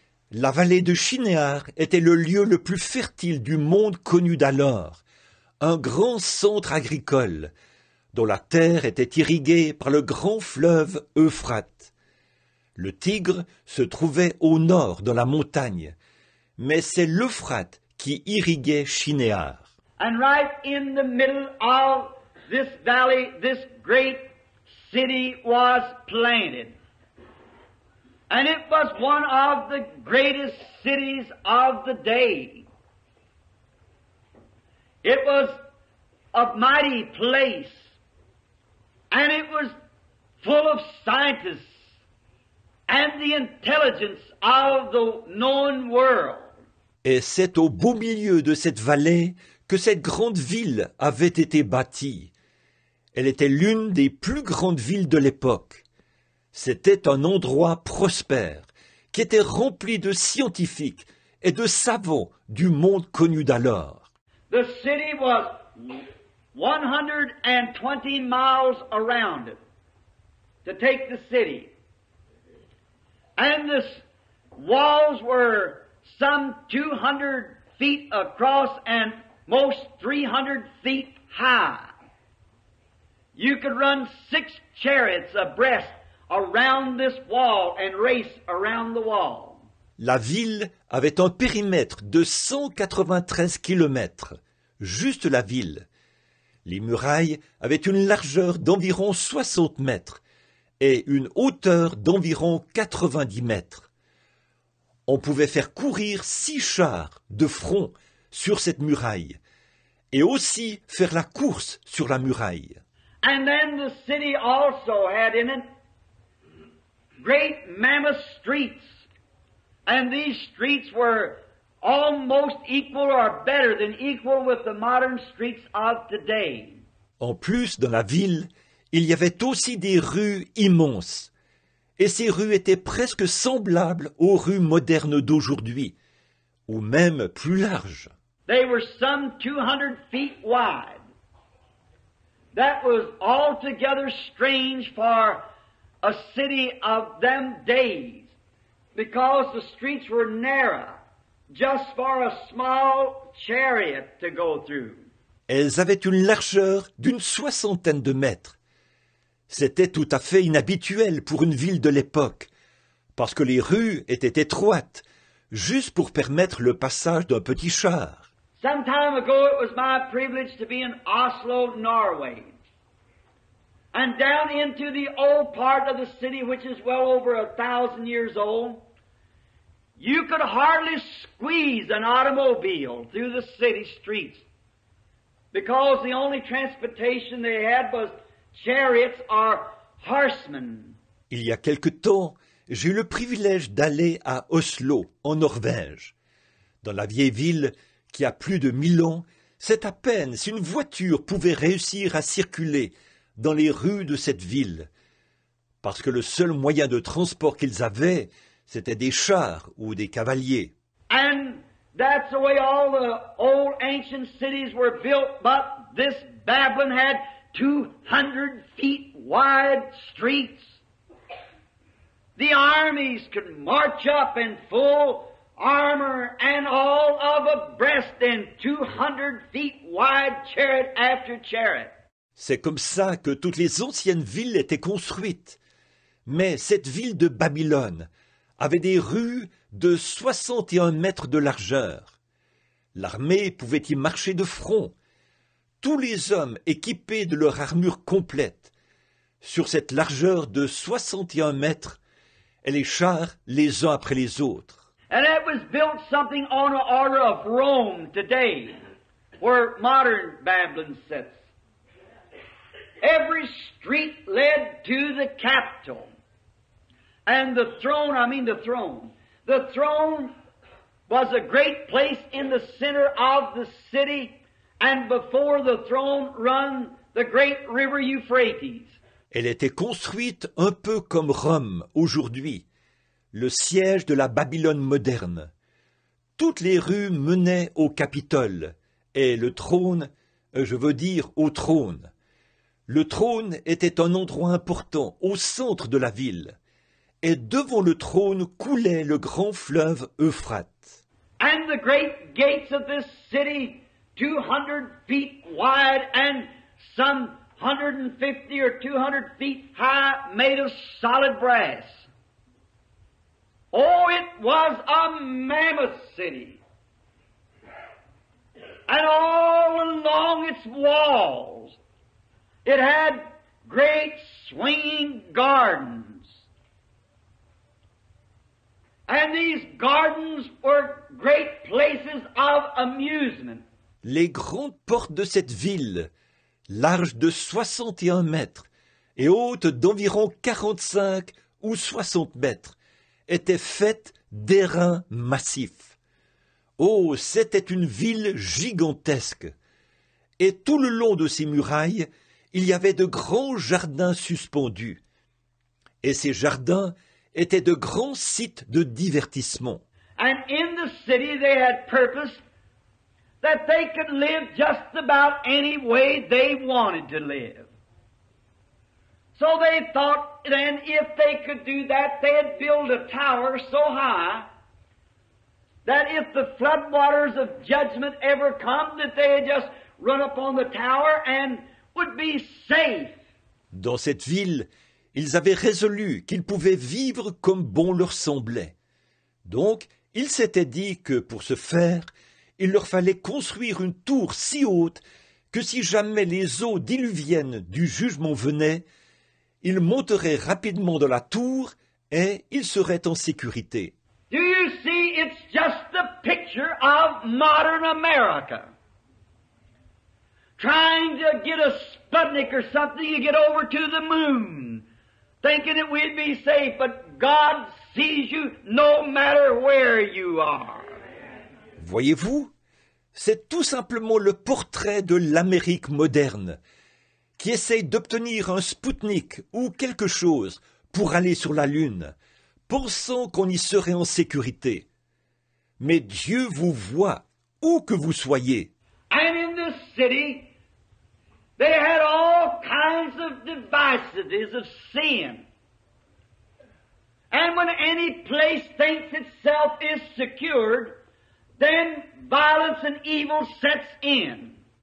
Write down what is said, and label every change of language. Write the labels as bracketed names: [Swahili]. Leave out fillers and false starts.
[French] La vallée de Shinéar était le lieu le plus fertile du monde connu d'alors, un grand centre agricole, dont la terre était irriguée par le grand fleuve Euphrate. Le Tigre se trouvait au nord dans la montagne, mais c'est l'Euphrate qui irriguait Shinéar. [English] And right in the middle of this valley, this great city was planted. And it was one of the greatest cities of the day. It was a mighty place. And it was full of scientists and the intelligence of the known world. [French] Et c'est au beau milieu de cette vallée que cette grande ville avait été bâtie. Elle était l'une des plus grandes villes de l'époque. C'était un endroit prospère, qui était rempli de scientifiques et de savants du monde connu d'alors. [English] The city was 120 miles around it to take the city. And the walls were some 200 feet across and most 300 feet high. You could run 6 chariots abreast around this wall and race around the wall. [French] La ville avait un périmètre de 193 kilomètres, juste la ville. Les murailles avaient une largeur d'environ 60 mètres et une hauteur d'environ 90 mètres. On pouvait faire courir 6 chars de front sur cette muraille et aussi faire la course sur la muraille. [English] And then the city also had in it great mammoth streets. And these streets were almost equal or better than equal with the modern streets of today. [French] En plus, dans la ville, il y avait aussi des rues immenses. Et ces rues étaient presque semblables aux rues modernes d'aujourd'hui, ou même plus larges. [English] They were some 200 feet wide. That was altogether strange for a city of them days, because the streets were narrow, just for a small chariot to go through. [French] Elles avaient une largeur d'une 60aine de mètres. C'était tout à fait inhabituel pour une ville de l'époque, parce que les rues étaient étroites, juste pour permettre le passage d'un petit char. [English] Some time ago it was my privilege to be in Oslo, Norway. And down into the old part of the city, which is well over 1,000 years old, you could hardly squeeze an automobile through the city streets because the only transportation they had was chariots or horsemen. [French] Il y a quelque temps, j'ai eu le privilège d'aller à Oslo, en Norvège. Dans la vieille ville qui a plus de 1000 ans, c'est à peine si une voiture pouvait réussir à circuler dans les rues de cette ville, parce que le seul moyen de transport qu'ils avaient, c'était des chars ou des cavaliers. [English] And that's the way all the old ancient cities were built, but this Babylon had 200 feet wide streets. The armies could march up in full armor and all of abreast in 200 feet wide chariot after chariot. [French] C'est comme ça que toutes les anciennes villes étaient construites. Mais cette ville de Babylone avait des rues de 61 mètres de largeur. L'armée pouvait y marcher de front. Tous les hommes équipés de leur armure complète. Sur cette largeur de 61 mètres, et les chars les uns après les autres. [English] And it was built something on the order of Rome today, where modern Babylon sits. Every street led to the capital. And the throne was a great place in the center of the city, and before the throne run the great river Euphrates. [French] Elle était construite un peu comme Rome aujourd'hui, le siège de la Babylone moderne. Toutes les rues menaient au Capitole, et le trône, je veux dire au trône. Le trône était un endroit important au centre de la ville, et devant le trône coulait le grand fleuve Euphrate. [English] And the great gates of this city, 200 feet wide and some 150 or 200 feet high, made of solid brass. Oh, it was a mammoth city. And all along its walls, it had great swinging gardens. And these gardens were great places of amusement. [French] Les grandes portes de cette ville, larges de 61 mètres et hautes d'environ 45 ou 60 mètres, étaient faites d'airain massif. Oh, c'était une ville gigantesque. Et tout le long de ces murailles, il y avait de grands jardins suspendus. Et ces jardins étaient de grands sites de divertissement. [English] And in the city they had purposed that they could live just about any way they wanted to live. So they thought then if they could do that, they'd build a tower so high that if the floodwaters of judgment ever come, that they'd just run up on the tower and would be safe. [French] Dans cette ville, ils avaient résolu qu'ils pouvaient vivre comme bon leur semblait. Donc, ils s'étaient dit que pour ce faire, il leur fallait construire une tour si haute que si jamais les eaux diluviennes du jugement venaient, ils monteraient rapidement dans la tour et ils seraient en sécurité. [English] Do you see, it's just the picture of modern America. Trying to get a Sputnik or something to get over to the moon, thinking that we'd be safe, but God sees you no matter where you are. [French] Voyez-vous, c'est tout simplement le portrait de l'Amérique moderne, qui essaye d'obtenir un Spoutnik ou quelque chose pour aller sur la Lune, pensant qu'on y serait en sécurité. Mais Dieu vous voit, où que vous soyez. [English] And in this city, they had all kinds of divisities of sin. And when any place thinks itself is secured, then violence and evil sets in.